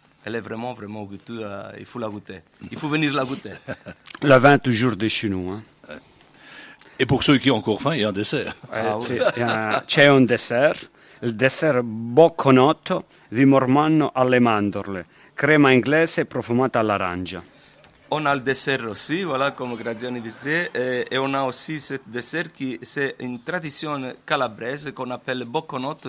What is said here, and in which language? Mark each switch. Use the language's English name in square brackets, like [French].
[French] Elle est vraiment, vraiment goûteuse. Il faut la goûter. Il faut venir la goûter. Le vin toujours de chez nous. Hein. Et pour ceux qui ont encore faim, il y a un dessert. [Italian] C'è un dessert. Il dessert bocconotto di Mormanno alle mandorle, crema inglese profumata all'arancia. [French] On a le dessert aussi, voilà, comme Graziani disait, et on a aussi ce dessert qui c'est une tradition calabraise qu'on appelle bocconotto.